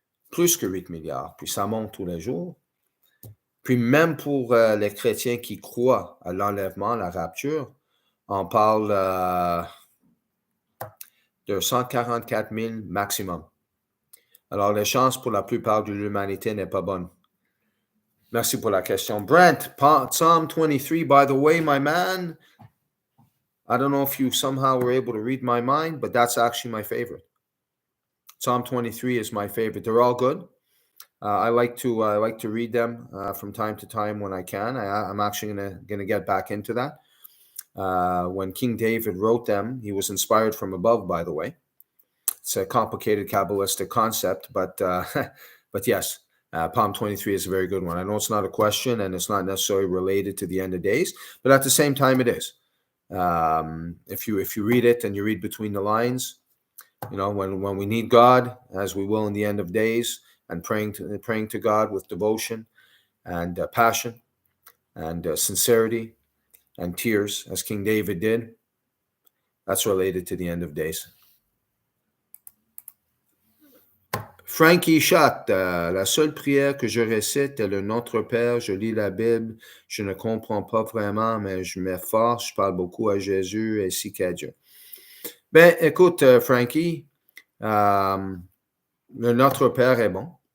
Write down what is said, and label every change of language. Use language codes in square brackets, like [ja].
[fr] Plus que 8 milliards. Puis ça monte tous les jours. Puis même pour les chrétiens qui croient à l'enlèvement, la rapture, on parle de 144 000 maximum. Alors, les chances pour la plupart de l'humanité n'est pas bonne. Merci pour la question. [en] Brent, Psalm 23, by the way, my man, I don't know if you somehow were able to read my mind, but that's actually my favorite. Psalm 23 is my favorite. They're all good. I like to read them from time to time when I can. I'm actually gonna get back into that. When King David wrote them, he was inspired from above, by the way. It's a complicated Kabbalistic concept, but yes, Psalm 23 is a very good one. I know it's not a question and it's not necessarily related to the end of days, but at the same time it is. If you read it and you read between the lines, you know, when we need God, as we will in the end of days, and praying to God with devotion and passion and sincerity and tears, as King David did, that's related to the end of days. [fr] Frankie Chat, la seule prière que je récite est le Notre Père. Je lis la Bible, je ne comprends pas vraiment, mais je m'efforce, je parle beaucoup à Jésus ainsi qu'à Dieu. Ben, écoute, Frankie, le Notre Père est bon.